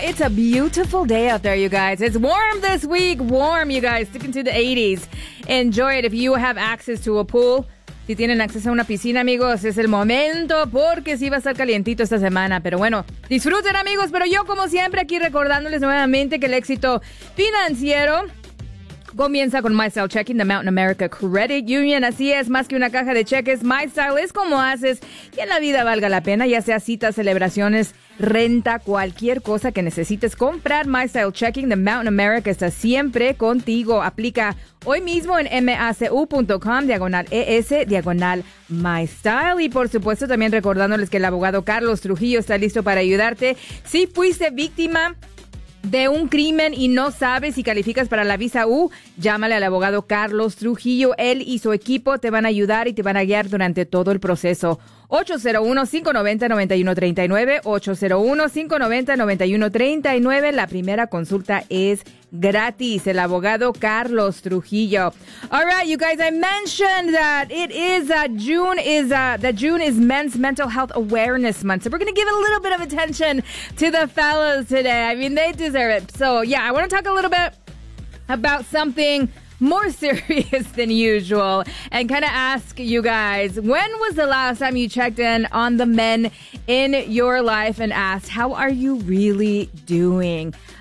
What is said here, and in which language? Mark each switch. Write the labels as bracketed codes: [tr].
[en] It's a beautiful day out there, you guys. It's warm this week, warm, you guys, sticking to the 80s. Enjoy it if you have access to a pool. [es] Si tienen acceso a una piscina, amigos, es el momento, porque sí va a estar calientito esta semana. Pero bueno, disfruten, amigos, pero yo, como siempre, aquí recordándoles nuevamente que el éxito financiero comienza con MyStyle Checking, the Mountain America Credit Union. Así es, más que una caja de cheques, MyStyle es como haces que la vida valga la pena, ya sea citas, celebraciones, renta, cualquier cosa que necesites comprar. MyStyle Checking, the Mountain America está siempre contigo. Aplica hoy mismo en macu.com/es/MyStyle. Y por supuesto, también recordándoles que el abogado Carlos Trujillo está listo para ayudarte. Si fuiste víctima de un crimen y no sabes si calificas para la visa U, llámale al abogado Carlos Trujillo. Él y su equipo te van a ayudar y te van a guiar durante todo el proceso. 801-590-9139, 801-590-9139. La primera consulta es gratis, el abogado Carlos Trujillo. [en] All right, you guys, I mentioned that it is June is Men's Mental Health Awareness Month. So we're going to give a little bit of attention to the fellas today. I mean, they deserve it. So, yeah, I want to talk a little bit about something more serious than usual and kind of ask you guys, when was the last time you checked in on the men in your life and asked, how are you really doing?